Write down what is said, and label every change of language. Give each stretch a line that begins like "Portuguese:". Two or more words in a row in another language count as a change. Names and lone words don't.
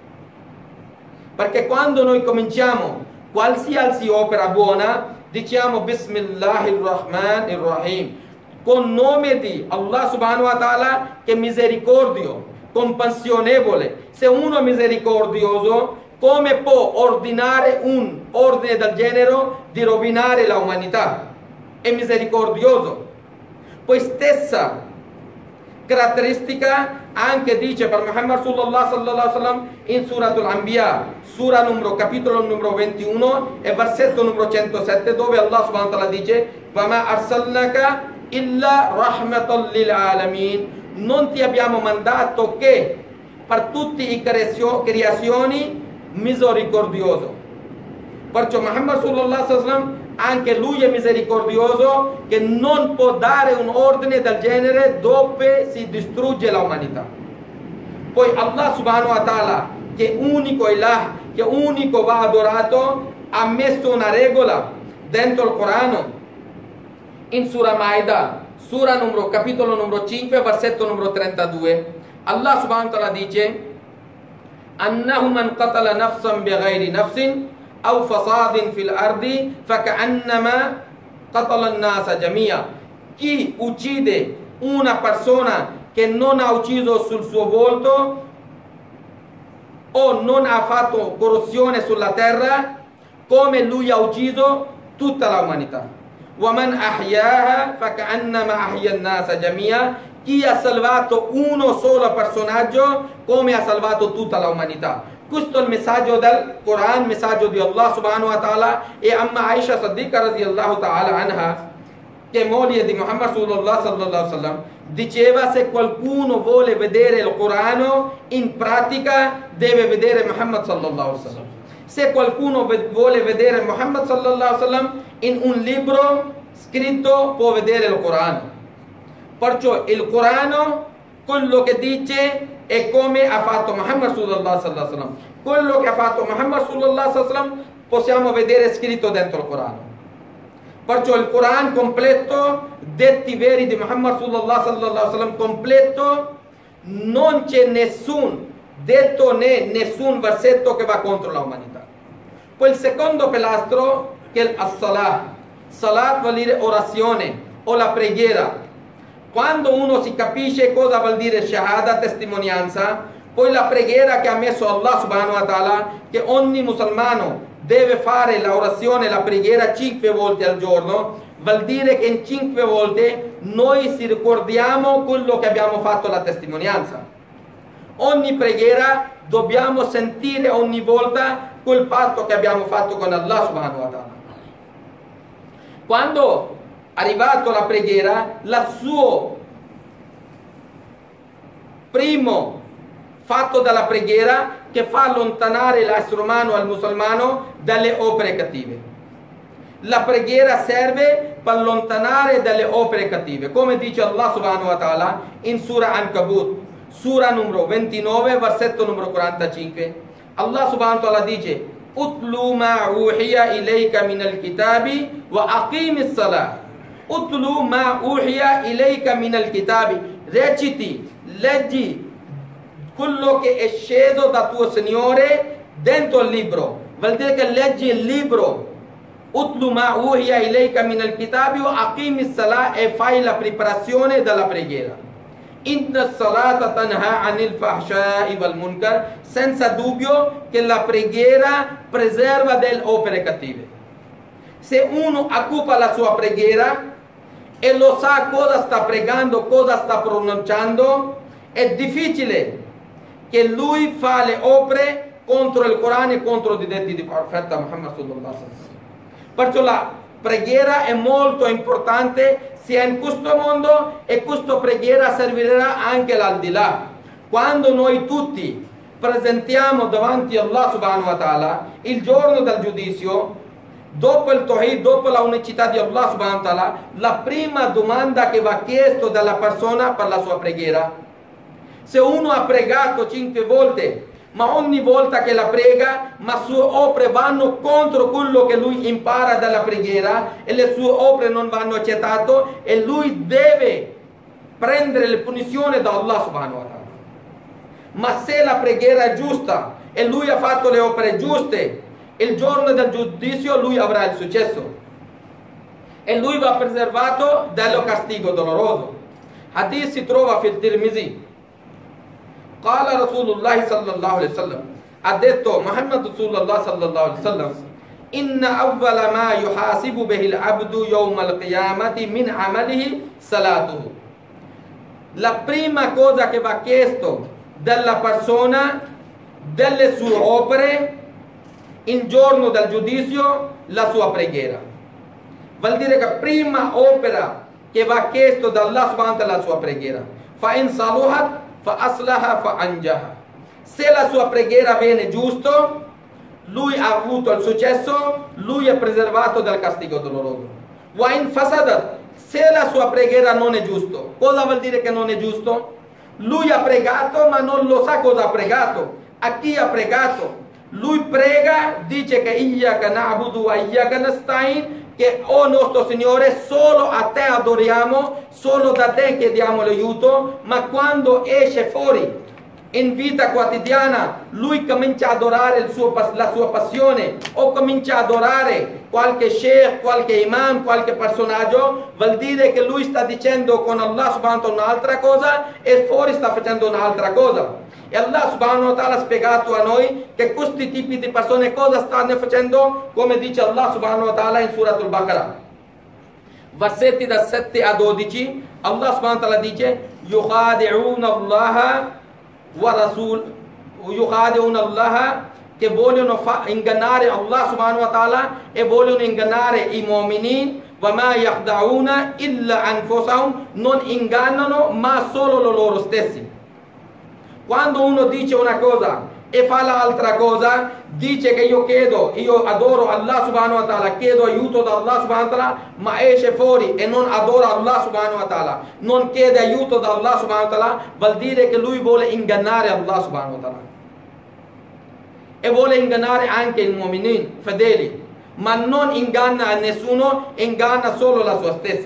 Italian: Perché quando noi cominciamo qualsiasi opera buona, diciamo Bismillahirrahmanirrahim, con nome di Allah
Arabic: سبحانه وتعالى,
Italian: che è misericordio, compassionevole. Se uno è misericordioso, come può ordinare un ordine del genere di rovinare l'umanità? È misericordioso. Poi stessa caratteristica anche dice per Muhammad
Arabic: صلى الله عليه وسلم
Italian: in Suratul Anbiya, capitolo numero 21 e versetto numero 107, dove
Arabic: الله سبحانه وتعالى dice وَمَا أَرْسَلْنَكَ إِلَّا رَحْمَةً لِلْعَالَمِينَ.
Italian: Non ti abbiamo mandato che per tutte le creazioni misericordioso. Perciò Muhammad
Arabic: صلى الله عليه وسلم
Italian: anche lui è misericordioso, che non può dare un ordine del genere dove si distrugge l'umanità. Poi Allah
Arabic: سبحانه وتعالى,
Italian: che unico ilah, che unico va adorato, ha messo una regola dentro il Corano in Surah Maida, capitolo numero 5, versetto numero 32.
Arabic: الله سبحانه وتعالى dice أنه من قتل نفسا بغير نفس أو فساد في الأرض فكأنما قتل الناس جميعا.
Italian: Chi uccide una persona che non ha ucciso sul suo volto o non ha fatto corruzione sulla terra, come lui ha ucciso tutta l'umanità.
Arabic: وَمَنْ أَحْيَاهَا فَكَأَنَّمَا أَحْيَا النَّاسَ جَمِيعًا.
Italian: Chi ha salvato uno solo personaggio come ha salvato tutta l'umanità. Questo è il messaggio del Corano, il messaggio di Allah
Arabic: سبحانه وتعالى.
Italian: E Amma Aisha Siddiqa
Arabic: رضي الله تعالى عنها,
Italian: che è moglie di Muhammad
Arabic: صلى الله عليه وسلم,
Italian: diceva: se qualcuno vuole vedere il Corano in pratica deve vedere Muhammad
Arabic: صلى الله عليه وسلم.
Italian: Se qualcuno vuole vedere Muhammad
Arabic: صلى الله عليه وسلم
Italian: in un libro scritto può vedere il Corano. Perciò il Corano, quello che dice è come ha fatto Muhammad
Arabic: صلى الله عليه وسلم.
Italian: Quello che ha fatto Muhammad
Arabic: صلى الله عليه وسلم
Italian: possiamo vedere scritto dentro il Corano. Perciò il Corano completo, detti veri di Muhammad
Arabic: صلى الله عليه وسلم
Italian: completo, non c'è nessun detto né nessun versetto che va contro l'umanità. Poi il secondo pilastro, che è as-salat. Salat vuol dire orazione o la preghiera. Quando uno si capisce cosa vuol dire shahada, testimonianza, poi la preghiera che ha messo Allah
Arabic: سبحانه وتعالى,
Italian: che ogni musulmano deve fare l'orazione, la preghiera 5 volte al giorno, vuol dire che in 5 volte noi ci ricordiamo quello che abbiamo fatto la testimonianza. Ogni preghiera dobbiamo sentire ogni volta quel patto che abbiamo fatto con Allah
Arabic: سبحانه وتعالى.
Italian: Quando arrivato la preghiera, il suo primo fatto della preghiera che fa allontanare l'essere umano al musulmano dalle opere cattive. La preghiera serve per allontanare dalle opere cattive, come dice Allah
Arabic: سبحانه وتعالى
Italian: in Surah Ankabut, Sura numero 29, versetto numero 45.
Arabic: الله سبحانه وتعالى dice: اتل ما أوحي إليك من الكتاب وأقم الصلاة. اتل ما أوحي إليك من الكتاب.
Italian: Reciti, leggi quello che è sceso da tuo Signore dentro il libro. Vuol dire che leggi il libro.
Arabic: اتل ما أوحي إليك من الكتاب وأقم الصلاة,
Italian: e fai la preparazione della preghiera.
Arabic: إن الصلاة تنهى عن الفحشاء والمنكر.
Italian: Senza dubbio che la preghiera preserva dalle opere cattive. Se uno occupa la sua preghiera e lo sa cosa sta pregando, cosa sta pronunciando, è difficile che lui fa le opere contro il Corano e contro i detti di profeta Muhammad
Arabic: صلى الله عليه وسلم.
Italian: Perciò la preghiera è molto importante sia in questo mondo, e questa preghiera servirà anche all'aldilà. Quando noi tutti presentiamo davanti a Allah
Arabic: سبحانه وتعالى
Italian: il giorno del giudizio, dopo il Tawhid, dopo la unicità di Allah
Arabic: سبحانه وتعالى,
Italian: la prima domanda che va chiesto dalla persona per la sua preghiera. Se uno ha pregato 5 volte, ma ogni volta che la prega, ma le sue opere vanno contro quello che lui impara dalla preghiera e le sue opere non vanno accettate, e lui deve prendere le punizioni da Allah
Arabic: سبحانه وتعالى.
Italian: Ma se la preghiera è giusta e lui ha fatto le opere giuste, il giorno del giudizio lui avrà il successo e lui va preservato dal castigo doloroso. Hadith si trova fil Tirmizi.
Arabic: قال رسول الله صلى الله عليه وسلم,
Italian: ha detto
Arabic: Muhammad رسول الله صلى الله عليه وسلم: إن أول ما يحاسب به العبد يوم القيامة من عمله صلاته.
Italian: La prima cosa che va chiesto dalla persona, delle sue opere il giorno del giudizio, la sua preghiera. Vuol dire che prima opera che va chiesto da Allah
Arabic: سبحانه وتعالى
Italian: la sua preghiera.
Arabic: فإن صلحت فأفلح وأنجح.
Italian: Se la sua preghiera viene giusto, lui ha avuto il successo, lui è preservato dal castigo doloroso.
Arabic: وإن فسدت,
Italian: se la sua preghiera non è giusto, cosa vuol dire che non è giusto? Lui ha pregato ma non lo sa cosa ha pregato, a chi ha pregato. Lui prega, dice che
Arabic: إياك نعبد وإياك نستعين,
Italian: che oh nostro Signore, solo a te adoriamo, solo da te chiediamo l'aiuto, ma quando esce fuori in vita quotidiana lui comincia ad adorare la sua passione o comincia ad adorare qualche sheikh, qualche imam, qualche personaggio, vuol dire che lui sta dicendo con Allah
Arabic: سبحانه وتعالى
Italian: un'altra cosa e fuori sta facendo un'altra cosa. E Allah
Arabic: سبحانه وتعالى
Italian: ha spiegato a noi che questi tipi di persone cosa stanno facendo, come dice Allah
Arabic: سبحانه وتعالى
Italian: in Surat al-Baqarah. Versetti da 7 a 12,
Arabic: الله سبحانه وتعالى dice: يخادعون الله والرسول يخادعون الله,
Italian: che vogliono ingannare Allah
Arabic: سبحانه وتعالى
Italian: e vogliono ingannare i mu'minin.
Arabic: وما يخدعون إلا أنفسهم,
Italian: non ingannano ma solo loro stessi. Quando uno dice una cosa e fa l'altra cosa, dice che io adoro Allah
Arabic: سبحانه وتعالى,
Italian: chiedo aiuto da Allah
Arabic: سبحانه وتعالى,
Italian: ma esce fuori e non adora Allah
Arabic: سبحانه وتعالى,
Italian: non chiede aiuto da Allah
Arabic: سبحانه وتعالى,
Italian: vuol dire che lui vuole ingannare Allah
Arabic: سبحانه وتعالى
Italian: e vuole ingannare anche i mu'minin fedeli, ma non inganna nessuno, inganna solo la sua stessa.